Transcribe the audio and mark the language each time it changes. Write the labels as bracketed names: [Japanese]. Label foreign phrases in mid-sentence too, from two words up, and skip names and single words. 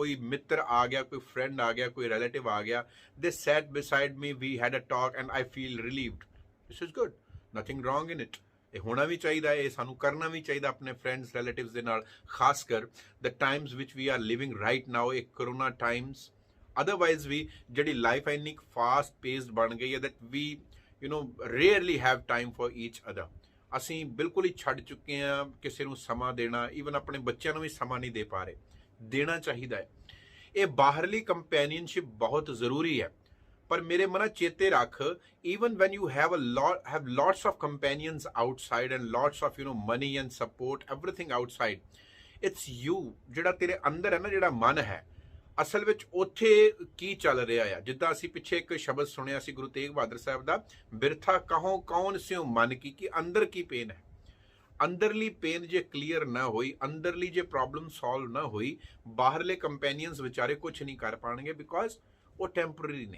[Punjabi] ਕੋਈ ਮਿੱਤਰ ਆ ਗਿਆ, ਕੋਈ ਫਰੈਂਡ ਆ ਗਿਆ, ਕੋਈ ਰਿਲੇਟਿਵ ਆ ਗਿਆ, [English] they sat beside me, we had a talk and I feel relieved. This is good, nothing wrong in it. [Punjabi] ਇਹ ਹੋਣਾ ਵੀ ਚਾਹੀਦਾ, ਇਹ ਸਾਨੂੰ ਕਰਨਾ ਵੀ ਚਾਹੀਦਾ ਆਪਣੇ [English] friends, relatives [Punjabi] ਦੇ ਨਾਲ, ਖਾਸ ਕਰ [English] the times [Punjabi] ਵਿਚ [English] we are living right now, [Punjabi] ਇਹ [English] Corona times. [Punjabi] ਅਦਰਵਾਈਜ਼ ਵੀ ਜਿਹੜੀ ਲਾਈਫ ਇੰਨੀ [English] fast paced [Punjabi] ਬਣ ਗਈ ਹੈ [English] that we rarely have time for each other. [Punjabi] ਅਸੀਂ ਬਿਲਕੁਲ ਹੀ ਛੱਡ ਚੁੱਕੇ ਹਾਂ ਕਿਸੇ ਨੂੰ ਸਮਾਂ ਦੇਣਾ, ਈਵਨ ਆਪਣੇ ਬੱਚਿਆਂ ਨੂੰ ਵੀ ਸਮਾਂ ਨਹੀਂ ਦੇ ਪਾ ਰਹੇ। ਦੇਣਾ ਚਾਹੀਦਾ ਹੈ। ਇਹ ਬਾਹਰਲੀ ਕੰਪੈਨੀਅਨਸ਼ਿਪ ਬਹੁਤ ਜ਼ਰੂਰੀ ਹੈ, ਪਰ ਮੇਰੇ ਮਨਾ ਚੇਤੇ ਰੱਖ, [English] even when you have lots of companions outside and lots of money and support, everything outside, it's you, [Punjabi] ਜਿਹੜਾ ਤੇਰੇ ਅੰਦਰ ਹੈ ਨਾ, ਜਿਹੜਾ ਮਨ ਹੈ, ਅਸਲ ਵਿੱਚ ਉੱਥੇ ਕੀ ਚੱਲ ਰਿਹਾ ਆ। ਜਿੱਦਾਂ ਅਸੀਂ ਪਿੱਛੇ ਇੱਕ ਸ਼ਬਦ ਸੁਣਿਆ ਸੀ ਗੁਰੂ ਤੇਗ ਬਹਾਦਰ ਸਾਹਿਬ ਦਾ, ਬਿਰਥਾ ਕਹੋ ਕੌਣ ਸਿਉ ਮਨ ਕੀ, ਕਿ ਅੰਦਰ ਕੀ ਪੇਨ ਹੈ। ਅੰਦਰਲੀ ਪੇਨ ਜੇ ਕਲੀਅਰ ਨਾ ਹੋਈ, ਅੰਦਰਲੀ ਜੇ [English] problem solve [Punjabi] ਨਾ ਹੋਈ, ਬਾਹਰਲੇ ਕੰਪੈਨੀਅਨਸ ਵਿਚਾਰੇ ਕੁਝ ਨਹੀਂ ਕਰ ਪਾਣਗੇ, ਬਿਕੋਜ਼ ਉਹ ਟੈਂਪਰੇਰੀ ਨੇ।